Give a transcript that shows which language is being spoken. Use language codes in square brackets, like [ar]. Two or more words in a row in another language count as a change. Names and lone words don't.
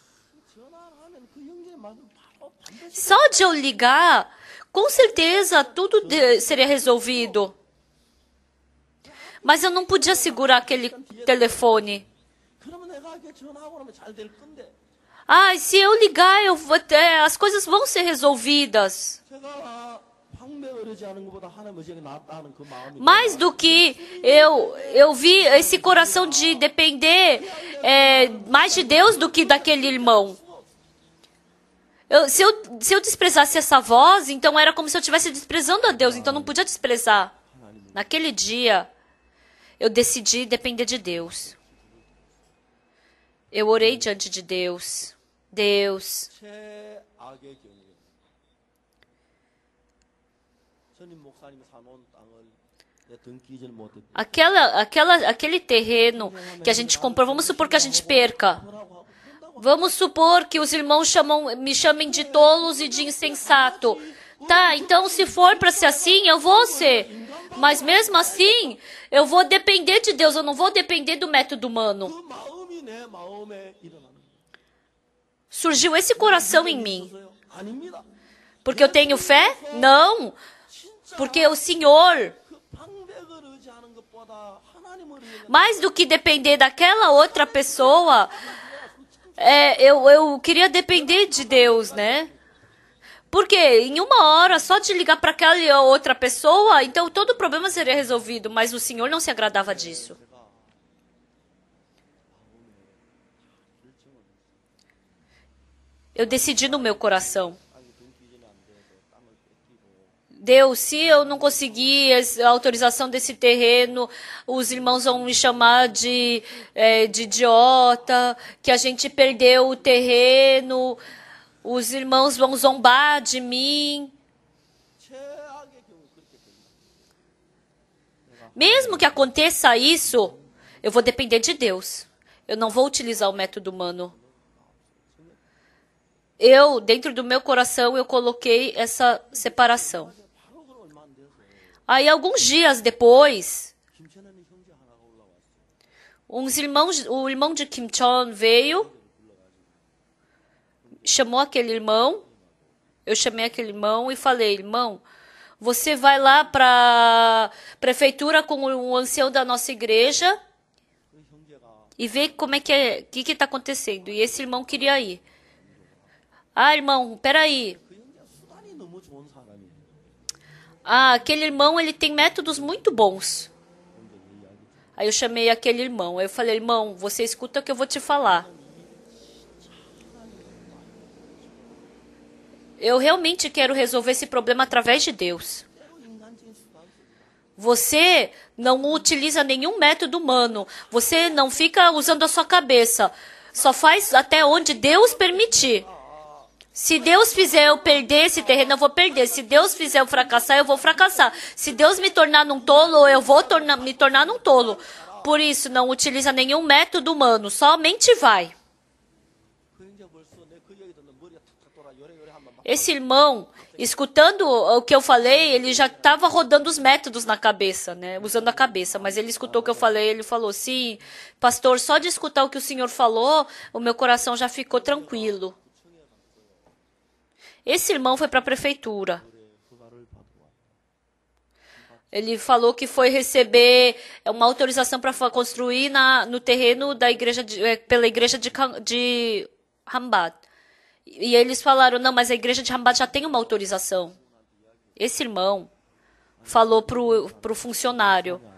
[pt] Só de eu ligar, com certeza tudo seria resolvido. Mas eu não podia segurar aquele telefone. Se eu ligar, as coisas vão ser resolvidas. [ko] 되지 않은 것보다 하나님 의지가 낫다는 그 마음이 [pt] Mais do que eu vi esse coração de depender mais de Deus do que daquele irmão. Se eu desprezasse essa voz, então era como se eu estivesse desprezando a Deus, então não podia desprezar. Naquele dia, eu decidi depender de Deus. Eu orei diante de Deus. Deus, [ko] 최악의 경우에 전임 목사님이 사놓은 땅을 내 등기질 못했다. [pt] aquele terreno que a gente comprou, vamos supor que a gente perca. Vamos supor que os irmãos me chamem de tolos e de insensato. Tá, então se for para ser assim, eu vou ser. Mas mesmo assim, eu vou depender de Deus, eu não vou depender do método humano. [ko] 그 마음이 내 마음에 일어나는 거예요. [pt] Surgiu esse coração em mim. [ko] 아닙니다. [pt] Porque eu tenho fé? Não. Porque o Senhor, [ko] 그 방백을 의지하는 것보다 하나님을 의지하는 [pt] mais do que depender daquela outra pessoa, eu queria depender de Deus, né? Porque em uma hora, só de ligar para aquela outra pessoa, então todo o problema seria resolvido, mas o Senhor não se agradava disso. Eu decidi no meu coração. Deus, se eu não conseguir a autorização desse terreno, os irmãos vão me chamar de idiota, que a gente perdeu o terreno, os irmãos vão zombar de mim. [ko] 최악의 경우 그렇게 됩니다. [pt] Mesmo que aconteça isso, eu vou depender de Deus. Eu não vou utilizar o método humano. Dentro do meu coração, eu coloquei essa separação. [ko] 바로 그 얼마 안 돼서 [pt] Aí, alguns dias depois, [ko] 김천현이 형제 하나가 올라왔어요. [pt] o irmão de Kim Chon veio, chamou aquele irmão, eu chamei aquele irmão e falei, irmão, você vai lá para a prefeitura com o ancião da nossa igreja [ko] 그 형제가 [pt] e vê como é que está acontecendo. E esse irmão queria ir. Ah, irmão, peraí. [ko] 그 형제가 수단이 너무 좋은 사람이에요. [pt] Ah, aquele irmão, ele tem métodos muito bons. Aí eu chamei aquele irmão. Aí eu falei, irmão, você escuta o que eu vou te falar. Eu realmente quero resolver esse problema através de Deus. [ko] 인간적인 수단 [pt] Você não utiliza nenhum método humano. Você não fica usando a sua cabeça. Só faz até onde Deus permitir. Se Deus fizer eu perder esse terreno, eu vou perder. Se Deus fizer eu fracassar, eu vou fracassar. Se Deus me tornar num tolo, eu vou me tornar num tolo. Por isso, não utiliza nenhum método humano. Somente vai. [ko] 그 형제가 벌써 내 그 얘기 듣는 머리가 탁탁 돌아 요래요래 하면 막 [pt] Esse irmão, escutando o que eu falei, ele já estava rodando os métodos na cabeça, né? Usando a cabeça. Mas ele escutou o que eu falei, ele falou, sim, pastor, só de escutar o que o senhor falou, o meu coração já ficou tranquilo. Esse irmão foi para a prefeitura. [ko] 허가를 받고 왔다. [pt] Ele falou que foi receber uma autorização para construir no terreno da igreja pela igreja de Hambat. E eles falaram, não, mas a igreja de Hambat já tem uma autorização. Esse irmão falou pro funcionário.